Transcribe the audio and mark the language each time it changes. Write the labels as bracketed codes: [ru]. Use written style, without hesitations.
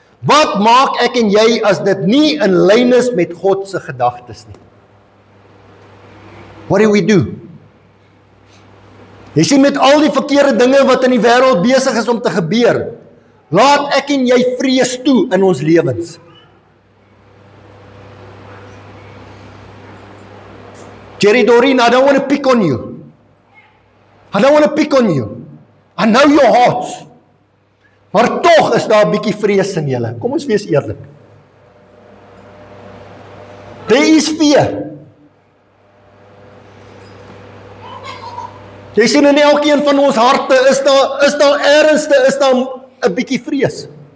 [af] Wat maak ek en jy as dit nie in lyn is met God se gedagtes nie? [en] What do we do? [af] Jy sien met al die verkeerde dinge wat in die wêreld besig is om te gebeur, laat ek en jy vrees toe in ons lewens. [en] Jerry Doreen, I don't want to pick on you. I don't want to pick on you. I know your hearts. [af] Maar tog is daar 'n bietjie vrees in julle. Kom ons wees eerlik. [en] There is fear. [af] Jy sien in elkeen van ons harte is daar ernstig, is daar 'n bietjie vrees.